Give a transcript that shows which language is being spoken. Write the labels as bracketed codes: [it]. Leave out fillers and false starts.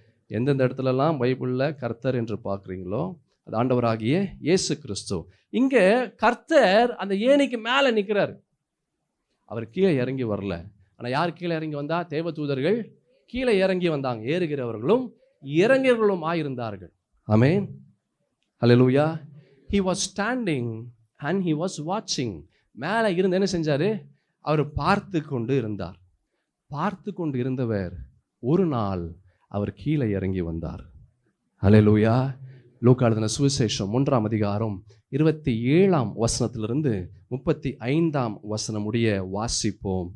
[ta] எந்தெந்த இடத்துலலாம் பைபிளில் கர்த்தர் என்று பார்க்குறீங்களோ அது ஆண்டவராகிய இயேசு கிறிஸ்து. இங்கே கர்த்தர் அந்த ஏணிக்கு மேலே நிற்கிறார். அவர் கீழே இறங்கி வரல. ஆனால் யார் கீழே இறங்கி வந்தா? தேவதூதர்கள் கீழே இறங்கி வந்தாங்க. ஏறுகிறவர்களும் இறங்குகிறவர்களும் ஆயிருந்தார்கள். ஆமென். அல்லேலூயா. [en] He was standing and he was watching. [ta] மேலே இருந்து என்ன செஞ்சாரு? அவர் பார்த்து கொண்டு இருந்தார். பார்த்து கொண்டு இருந்தவர் ஒரு நாள் அவர் கீழே இறங்கி வந்தார். அல்லேலூயா. லூக்கா எழுதின சுவிசேஷம் 1ஆம் அதிகாரம் 27ஆம் வசனத்திலிருந்து 35ஆம் வசனம் முடிய வாசிப்போம்.